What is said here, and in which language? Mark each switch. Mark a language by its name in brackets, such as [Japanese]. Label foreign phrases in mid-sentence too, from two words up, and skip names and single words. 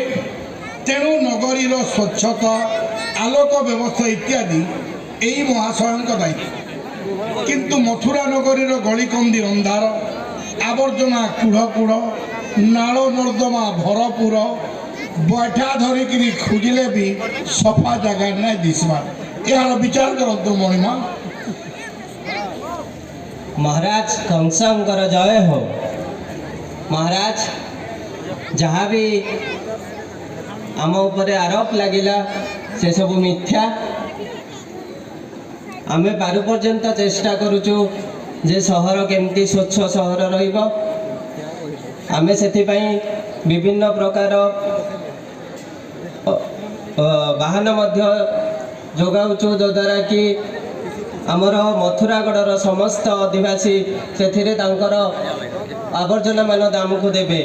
[Odia] ତେଣୁ ନଗରୀର ସ୍ୱଚ୍ଛତା, ଆଲୋକ ବ୍ୟବସ୍ଥା ଇତ୍ୟାଦି ଏହି ମହାଶୟଙ୍କ ଦାୟିତ୍ୱ। କିନ୍ତୁ ମଥୁରା ନଗରୀର ଗଳିକନ୍ଦି ଅନ୍ଧାର, ଆବର୍ଜନା କୁଢ଼, ନାଳ ନର୍ଦ୍ଦମା ଭରପୁର। ବୈଠା ଧରିକିରି ଖୋଜିଲେ ବି ସଫା ଜାଗା ନାଇଁ ଦିଶବା। ଏହାର ବିଚାର କରନ୍ତୁ ମଣିମା। ମହାରାଜ କଂସଙ୍କର ଜୟ ହୋ। ମହାରାଜ, ଜହାଁ ଭି ଆମ ଉପରେ ଆରୋପ ଲଗିଲା ସେ ସବ ମିଥ୍ୟା। ଆମେ ପାରୁ ପର୍ଯ୍ୟନ୍ତ ଚେଷ୍ଟା କରୁଛୁ ଯେ ସହର କେମିତି ସ୍ୱଚ୍ଛ ସହର ରହିବ। ଆମେ ସେଥିପାଇଁ ବିଭିନ୍ନ ପ୍ରକାର ବାହନ ମଧ୍ୟ ଯୋଗାଉଛୁ, ଯଦ୍ୱାରା କି ଆମର ମଥୁରାଗଡ଼ର ସମସ୍ତ ଆଦିବାସୀ ସେ ଆବର୍ଜନା ମାନ ଆମକୁ ଦେବେ।